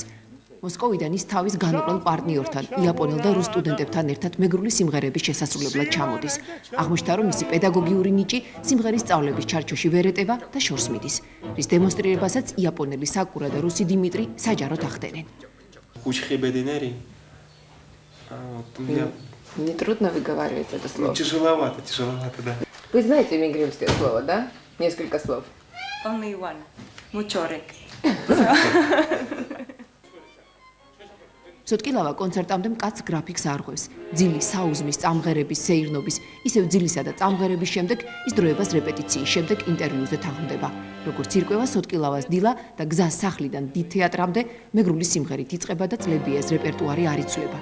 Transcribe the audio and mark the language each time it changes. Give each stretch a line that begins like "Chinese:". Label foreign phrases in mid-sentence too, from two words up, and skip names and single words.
Georgian: მოსკოვიდან ის თავის განუყრელ პარტნიორთან, იაპონელ და რუს სტუდენტებთან ერთად მეგრული სიმღერების შესასრულებლად ჩამოდის. აღმოჩნდა, რომ მისი პედაგოგიური ნიჭი სიმღერის სწავლების ჩარჩოში ვერ ეტევა და შორს მიდის. რის დემონსტრირებასაც იაპონელი საკურა და რუსი დიმიტრი საჯაროდ ახდენენ.
Russian: Учхибединери. Мне трудно выговаривать это слово. Тяжеловато, да. Вы знаете мигримское слово, да? Несколько слов.
English: Only one.
Russian: Мучорек.
Georgian: სოტკილავა კონცერტამდე მკაც გრაფიკს არღვევს. ძილი საუზმის, წამღერების, სეირნობის, ისევ ძილისა და წამღერების შემდეგ ის დროებას რეპეტიციის შემდეგ ინტერვიუზე თანხმდება. როგორც ირკვევა სოტკილავას დილა და გზას სახლიდან დიდ თეატრამდე მეგრული სიმღერით იწყება და წლები ეს რეპერტუარი არ იცვლება.